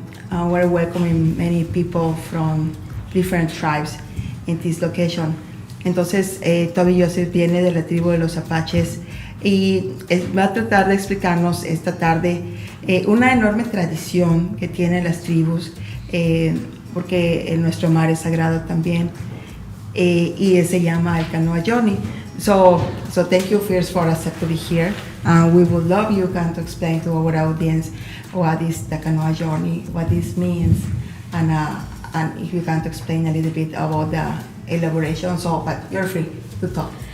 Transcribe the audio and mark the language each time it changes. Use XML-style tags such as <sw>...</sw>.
<en>We're welcoming many people from different tribes in this location.</en> <es>Entonces, Toby Joseph viene de la tribu de los Apaches y va a tratar de explicarnos esta tarde una enorme tradición que tienen las tribus, porque nuestro mar es sagrado también, y se llama el Canoa Journey.</es> <en>So thank you first for us to be here. We would love you to explain to our audience what is the Canoa Journey, what this means, and if you can explain a little bit about the elaboration. But you're free to talk.</en>